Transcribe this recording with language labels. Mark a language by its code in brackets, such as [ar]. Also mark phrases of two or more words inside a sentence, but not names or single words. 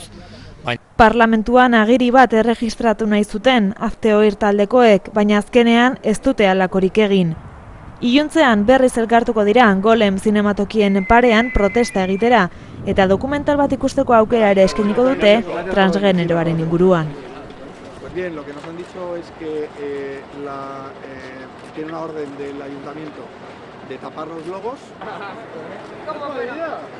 [eu] Parlamentuan agiri bat erregistratu nahi zuten Azteoir taldekoek, baina azkenean ez dute halakorik egin. Iluntzean berriz elkartuko dira Golem zinematokien parean protesta egitera, eta dokumental bat ikusteko aukera ere eskainiko dute transgeneroaren inguruan. [es] Pues bien, lo que nos han dicho es que tiene una orden del ayuntamiento de tapar los logos. ¿Cómo medida?